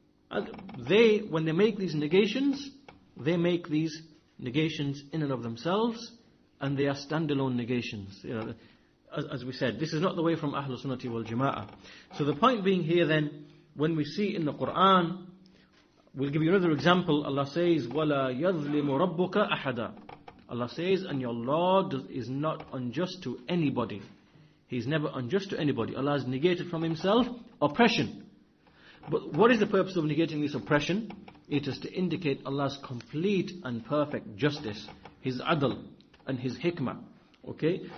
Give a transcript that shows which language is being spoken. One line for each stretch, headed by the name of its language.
English: And when they make these negations, they make these negations in and of themselves, and they are standalone negations. As we said, this is not the way from Ahlul Sunnati wal Jama'ah. So the point being here then, when we see in the Quran, we'll give you another example. Allah says,
Arabic: وَلَا يَظْلِمُ رَبُّكَ أَحَدًا.
English: Allah says, and your Lord is not unjust to anybody. He's never unjust to anybody. Allah has negated from Himself oppression. But what is the purpose of negating this oppression? It is to indicate Allah's complete and perfect justice, His adl and His hikmah. Okay?